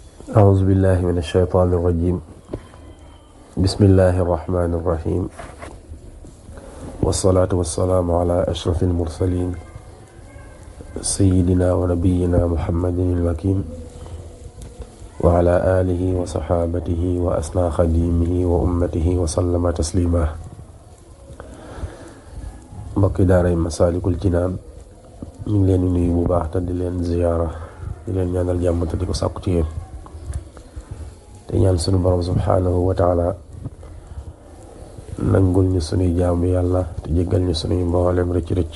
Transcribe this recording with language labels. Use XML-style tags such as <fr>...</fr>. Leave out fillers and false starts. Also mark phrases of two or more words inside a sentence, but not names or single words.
<ar>أعوذ بالله من الشيطان الرجيم بسم الله الرحمن الرحيم والصلاة والسلام على أشرف المرسلين سيدنا ونبينا محمد المكين وعلى آله وصحابته وأسنى خديمه وأمته وسلم تسليما.</ar> <wo>mbokki daaray Masaalikul Jinaan ñu ngi leen di nuyu bu baax te di leen ziyaara di leen ñaanal jàmm te di ko sàkku ci yéen te ñaan sunu borom</wo> <ar>سبحانه وتعالى</ar> <wo>nangul ñu sunuy jaamu yàlla te jéggal ñu sunuy mboolem rëcc-rëcc.</wo>